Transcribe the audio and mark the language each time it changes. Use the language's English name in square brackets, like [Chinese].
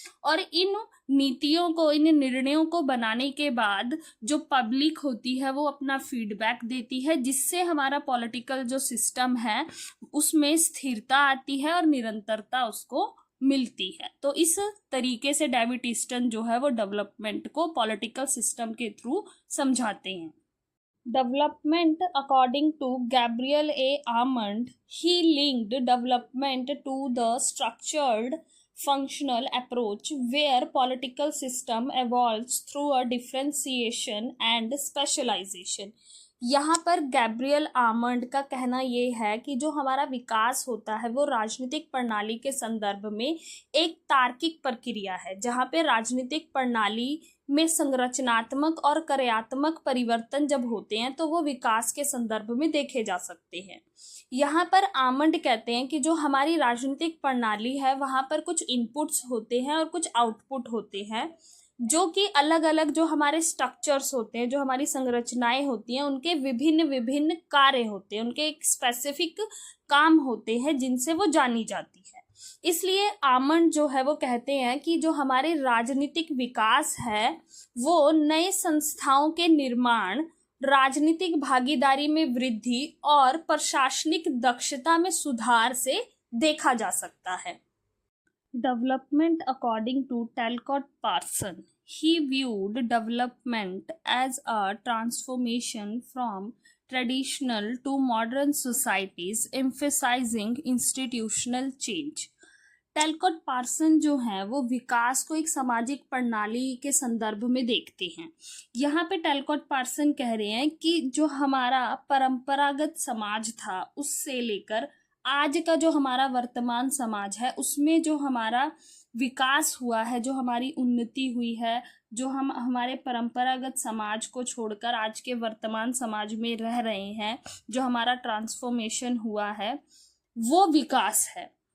[Hindi] और इन नीतियों को, इन निर्णयों को बनाने के बाद जो पब्लिक होती है वो अपना फीडबैक देती है, जिससे हमारा पॉलिटिकल जो सिस्टम है उसमें स्थिरता आती है और निरंतरता उसको मिलती है। तो इस तरीके से डेविड ईस्टन जो है वो डेवलपमेंट को पॉलिटिकल सिस्टम के थ्रू समझाते हैं। [English] Development, according to Gabriel A. Armand, he linked development to the structured functional approach where political system evolves through a differentiation and specialization. [Hindi] यहाँ पर गैब्रियल आमंड का कहना ये है कि जो हमारा विकास होता है वो राजनीतिक प्रणाली के संदर्भ में एक तार्किक प्रक्रिया है, जहाँ पे राजनीतिक प्रणाली में संरचनात्मक और कार्यात्मक परिवर्तन जब होते हैं तो वो विकास के संदर्भ में देखे जा सकते हैं। यहाँ पर आमंड कहते हैं कि जो हमारी राजनीतिक प्रणाली है वहाँ पर कुछ इनपुट्स होते हैं और कुछ आउटपुट होते हैं, जो कि अलग अलग जो हमारे स्ट्रक्चर्स होते हैं, जो हमारी संरचनाएं होती हैं, उनके विभिन्न विभिन्न कार्य होते हैं, उनके एक स्पेसिफिक काम होते हैं जिनसे वो जानी जाती है। इसलिए आमंड जो है वो कहते हैं कि जो हमारे राजनीतिक विकास है वो नए संस्थाओं के निर्माण, राजनीतिक भागीदारी में वृद्धि और प्रशासनिक दक्षता में सुधार से देखा जा सकता है। [English] Development according to Talcott Parson, he viewed development as a transformation from traditional to modern societies, emphasizing institutional change. [Hindi] टेलकॉट person जो है वो विकास को एक सामाजिक प्रणाली के संदर्भ में देखते हैं। यहाँ पे टेलकॉट पार्सन कह रहे हैं कि जो हमारा परंपरागत समाज था उससे लेकर आज का जो हमारा वर्तमान समाज है उसमें जो हमारा विकास हुआ है, जो हमारी उन्नति हुई है, जो हम हमारे परंपरागत समाज को छोड़कर आज के वर्तमान समाज में रह रहे हैं, जो हमारा ट्रांसफॉर्मेशन हुआ है वो विकास है।